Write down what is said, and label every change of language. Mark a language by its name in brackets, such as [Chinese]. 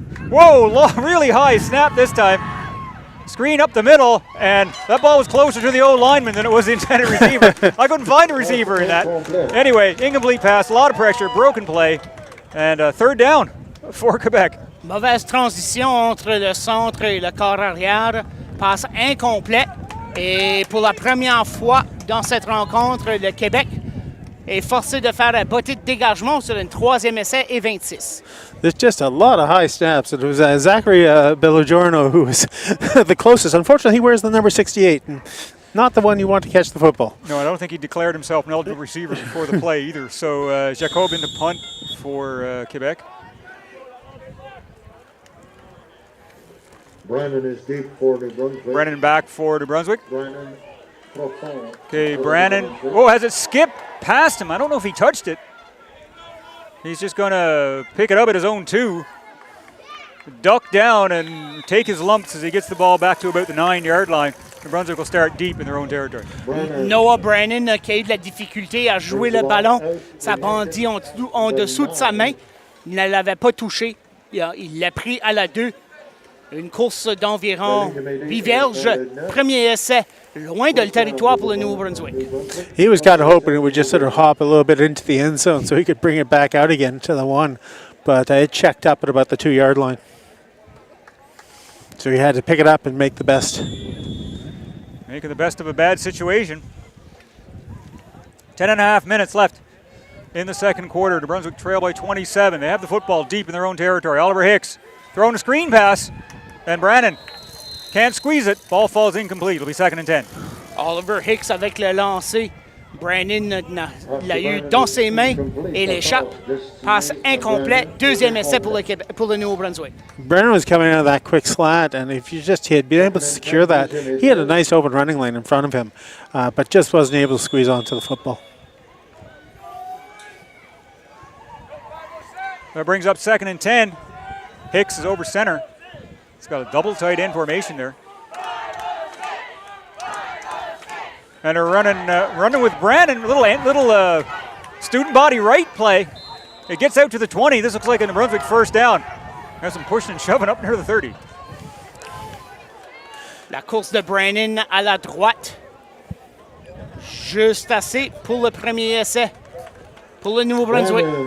[English] Whoa, really high snap this time. Screen up the middle, and that ball was closer to the old lineman than it was the intended receiver. I couldn't find a receiver in that. Anyway, incomplete pass, a lot of pressure, broken play, and 3rd down for Quebec. [French] Mauvaise transition entre le centre et le corps arrière. Passe incomplet. Et pour la première fois dans cette rencontre, le Québec est forcé de faire un botté de dégagement sur un 3e essai et 26. [English] There's just a lot of high snaps. It was Zachary Bellogiorno who was the closest. Unfortunately, he wears the number 68, and not the one you want to catch the football. No, I don't think he declared himself an eligible receiver before the play either. So Jacob into punt for Quebec. Brandon is deep for New Brunswick. Brennan back for New Brunswick. [French] Brandon profond. [English] Okay, Brandon. Oh, has it skipped past him? I don't know if he touched it. He's just going to pick it up at his own 2. Duck down and take his lumps as he gets the ball back to about the 9-yard line. New Brunswick will start deep in their own territory. [French] Noah Brennan qui a eu de la difficulté à jouer le ballon. Ça bandit en dessous de sa main. Il ne l'avait pas touché. Il l'a pris à la 2. Une course d'environ 8 verges. Premier essai, loin de le territoire pour le Nouveau-Brunswick. [English] He was kind of hoping it would just sort of hop a little bit into the end zone so he could bring it back out again to the 1. But it checked up at about the 2-yard line. So he had to pick it up and make the best. Making the best of a bad situation. 10.5 minutes left in the second quarter. New Brunswick trail by 27. They have the football deep in their own territory. Oliver Hicks throwing a screen pass. And Brannon can't squeeze it. Ball falls incomplete. It'll be 2nd and 10. [French] Oliver Hicks avec le lancer. Brannon l'a eu dans ses mains et l'échappe. Passe incomplet. Deuxième essai pour le Nouveau-Brunswick. [English] Brennan was coming out of that quick slant, and if he had been able to secure that, he had a nice open running lane in front of him, but just wasn't able to squeeze onto the football. That brings up 2nd and 10. Hicks is over center. He's got a double tight end formation there. And they're running with Brandon, little student body right play. It gets out to the 20. This looks like a New Brunswick first down. Got some pushing and shoving up near the 30. [French] La course de Brannon à la droite. Juste assez pour le premier essai. Pour le Nouveau-Brunswick.